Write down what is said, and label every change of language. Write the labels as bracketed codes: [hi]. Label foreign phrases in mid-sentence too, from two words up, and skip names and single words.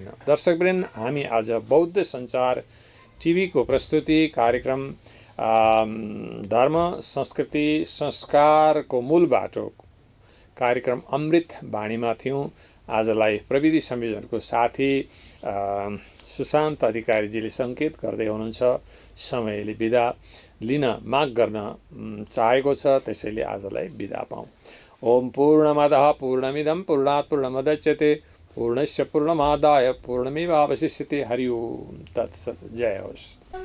[ne] दर्शकवृन्द, हामी आज बौद्ध सञ्चार टिभीको प्रस्तुति कार्यक्रम धर्म संस्कृति संस्कारको मूल बाटो कार्यक्रम अमृत वाणीमा थियौँ। आजलाई प्रविधि संयोजनको साथी सुशान्त अधिकारीजीले सङ्केत गर्दै हुनुहुन्छ समयले बिदा लिन माग गर्न चाहेको छ, त्यसैले आजलाई बिदा पाऊँ। [sa] ओम पूर्णमदः पूर्णमिदं पूर्णात् पूर्णमुदच्यते पूर्णस्य पूर्णमादाय पूर्णमेवावशिष्यते। हरि ओम तत्सत्। [ne] जय होस्।